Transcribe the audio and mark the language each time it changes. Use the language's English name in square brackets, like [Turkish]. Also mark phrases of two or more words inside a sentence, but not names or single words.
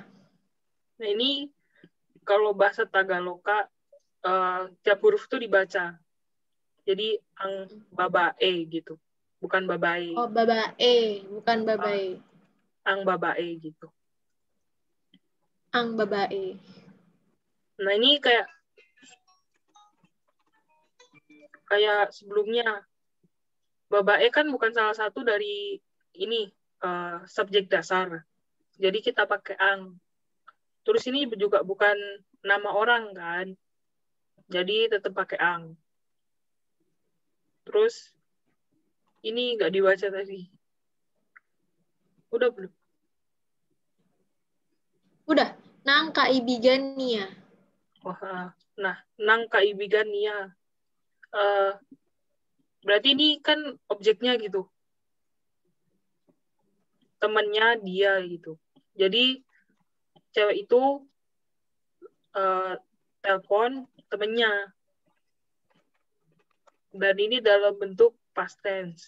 [Indonesian] Nah, ini kalau bahasa Tagaloka, tiap huruf itu dibaca. Jadi, [Filipino] ang babae gitu. [Indonesian] Bukan babae. Oh, babae, bukan babae. [Filipino] Ang babae gitu. Ang babae. [Indonesian] Nah, ini kayak sebelumnya. Babae kan bukan salah satu dari ini, subjek dasar. Jadi kita pakai ang. Terus ini juga bukan nama orang kan. Jadi tetap pakai ang. Terus ini nggak dibaca tadi. Udah belum? Udah. [Filipino] Nang kaibigan niya. [Indonesian] Wah, nah, [Filipino] nang kaibigan niya. [Indonesian] Berarti ini kan objeknya gitu. Temannya dia gitu. Jadi cewek itu telepon temennya. Dan ini dalam bentuk [English] past tense.